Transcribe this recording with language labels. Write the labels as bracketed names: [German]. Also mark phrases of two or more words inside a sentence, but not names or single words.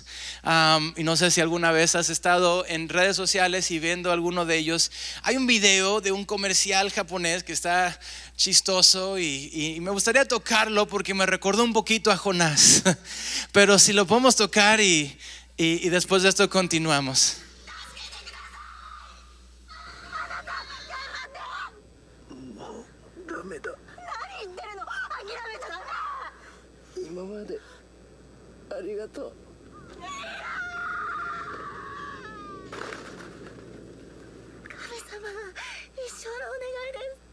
[Spanish] Y no sé si alguna vez has estado en redes sociales y viendo alguno de ellos. Hay un video de un comercial japonés que está chistoso y me gustaría tocarlo porque me recordó un poquito a Jonás. Pero si lo podemos tocar y después de esto continuamos. [Japanese] 今までありがとう。神様、一生のお願いです。